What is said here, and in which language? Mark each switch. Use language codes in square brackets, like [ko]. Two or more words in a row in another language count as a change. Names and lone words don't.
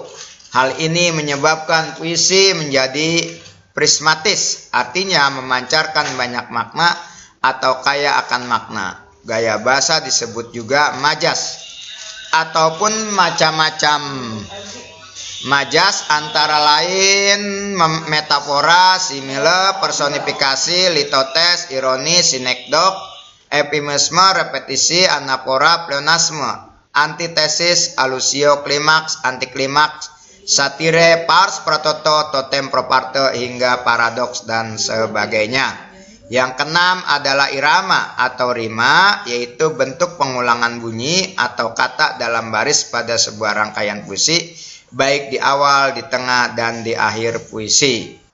[id] Hal ini menyebabkan puisi menjadi prismatis, artinya memancarkan banyak makna atau kaya akan makna. Gaya bahasa disebut juga majas ataupun macam-macam majas, antara lain metafora, simile, personifikasi, litotes, ironi, sinekdok, epimisme, repetisi, anapora, pleonasme, antitesis, alusio, klimaks, antiklimaks, satire, pars, prototo, totem, proparte, hingga paradoks, dan sebagainya. Yang keenam adalah irama atau rima, yaitu bentuk pengulangan bunyi atau kata dalam baris pada sebuah rangkaian puisi, baik di awal, di tengah, dan di akhir puisi.